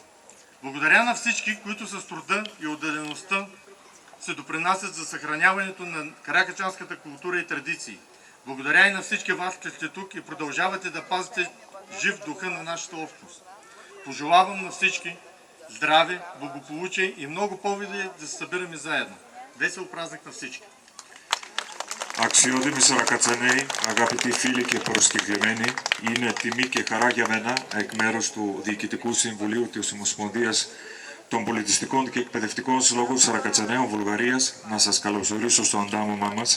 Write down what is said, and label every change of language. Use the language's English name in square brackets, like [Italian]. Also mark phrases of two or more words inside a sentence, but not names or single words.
[Bulgarian] Благодаря на всички, които с труда и отдадеността се допринасят за съхраняването на каракачанската култура и традиции. Благодаря и на всички вас, че сте тук и продължавате да пазите жив духа на нашата общност. Пожелавам на всички здраве, благополучие и много поводи да се събираме заедно. Весел празник на всички! [Greek] Αξιότιμοι Σαρακατσανέοι, αγαπητοί φίλοι και προσκεκλημένοι, είναι τιμή και χαρά για μένα εκ μέρους του Διοικητικού Συμβουλίου της Ομοσπονδίας των Πολιτιστικών και Εκπαιδευτικών Συλλόγων Σαρακατσαναίων Βουλγαρίας να σας καλωσορίσω στο αντάμωμά μας.